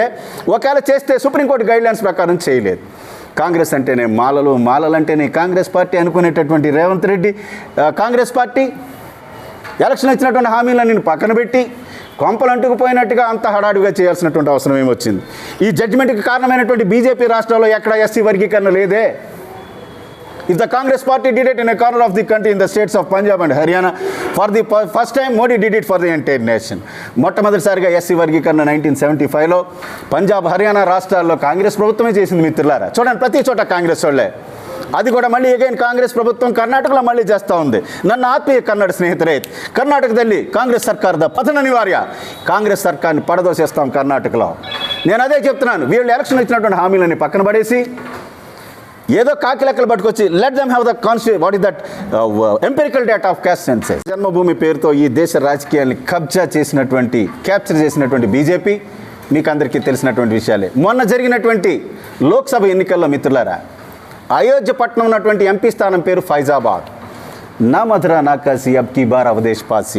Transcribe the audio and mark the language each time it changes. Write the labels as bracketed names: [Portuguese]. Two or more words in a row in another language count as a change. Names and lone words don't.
[Telugu] ఒకవేళ చేస్తే సుప్రీంకోర్టు గైడ్లైన్స్ ప్రకారం చేయలేదు. కాంగ్రెస్ అంటేనే మాలలు, మాలలంటేనే కాంగ్రెస్ పార్టీ అనుకునేటటువంటి రేవంత్ రెడ్డి కాంగ్రెస్ పార్టీ ఎలక్షన్ ఇచ్చినటువంటి హామీలను పక్కన పెట్టి కొంపలు అంటుకుపోయినట్టుగా అంత హడాడుగా చేయాల్సినటువంటి అవసరం ఏమొచ్చింది? ఈ జడ్జిమెంట్కి కారణమైనటువంటి బీజేపీ రాష్ట్రాల్లో ఎక్కడ ఎస్సీ వర్గీకరణ లేదే. [English] If the Congress party did it in a corner of the country in the states of Punjab and Haryana, for the first time Modi did it for the entire nation. [Telugu] మొట్టమొదటిసారిగా ఎస్సీ వర్గీకరణ 1975లో పంజాబ్, హర్యానా రాష్ట్రాల్లో కాంగ్రెస్ ప్రభుత్వమే చేసింది మిత్రులారా. చూడండి, ప్రతి చోట కాంగ్రెస్ వాళ్ళే. అది కూడా మళ్ళీ అగైన్ కాంగ్రెస్ ప్రభుత్వం కర్ణాటకలో మళ్ళీ చేస్తూ ఉంది. [Kannada] ನನ್ನ ಆತ್ಮೀಯ ಕನ್ನಡ ಸ್ನೇಹಿತರೆ, ಕರ್ನಾಟಕದಲ್ಲಿ ಕಾಂಗ್ರೆಸ್ ಸರ್ಕಾರದ ಪತನ ಅನಿವಾರ್ಯ. [Telugu] కాంగ్రెస్ సర్కార్ని పడదోసేస్తాం కర్ణాటకలో. నేను అదే చెప్తున్నాను. వీళ్ళు ఎలక్షన్ ఇచ్చినటువంటి హామీలని పక్కన పడేసి ఏదో కాకి లెక్కలు పట్టుకొచ్చి [English] let them have the what is that empirical data of caste census. [Telugu] జన్మభూమి పేరుతో ఈ దేశ రాజకీయాల్ని క్యాప్చర్ చేసినటువంటి బీజేపీ మీకు అందరికీ తెలిసినటువంటి విషయాలే. మొన్న జరిగినటువంటి లోక్సభ ఎన్నికల్లో మిత్రులారా, అయోధ్య పట్టణం ఉన్నటువంటి ఎంపీ స్థానం పేరు ఫైజాబాద్. నా మధురా నా కాశీ [Hindi] अब की बार [Telugu] అవదేశ్ పాసి.